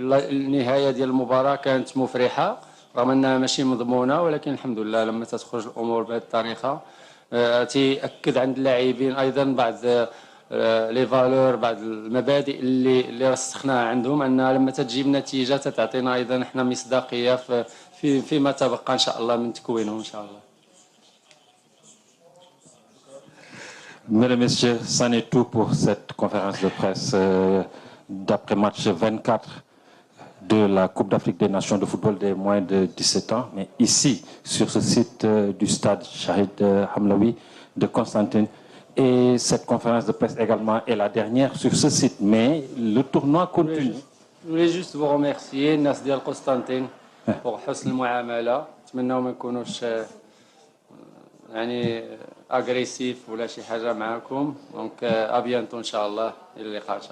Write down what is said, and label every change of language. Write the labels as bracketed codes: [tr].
[ar] النهاية ديال المباراة كانت مفرحة رغم أنها ماشي مضمونة، ولكن الحمد لله لما تخرج الأمور بهذه الطريقة تأكد عند اللاعبين أيضا بعض لي فالور، بعض المبادئ اللي رسخناها عندهم، أنها لما تجيب نتيجة تعطينا أيضا احنا مصداقية فيما تبقى إن شاء الله من تكوينهم إن شاء الله. [fr] Mesdames et messieurs, c'en est tout pour cette conférence de presse d'après-match 24 de la Coupe d'Afrique des Nations de football des moins de 17 ans, mais ici, sur ce site du stade Shahid Hamlaoui de Constantine. Et cette conférence de presse également est la dernière sur ce site, mais le tournoi continue. Je voulais juste vous remercier, [ar] الناس ديال قسطنطين، [fr] pour [ar] حسن المعاملة. نتمنى ما يكونوش يعني اغريسيف ولا شي حاجة معاكم. دونك ابيانتو ان شاء الله، الى اللقاء ان شاء الله.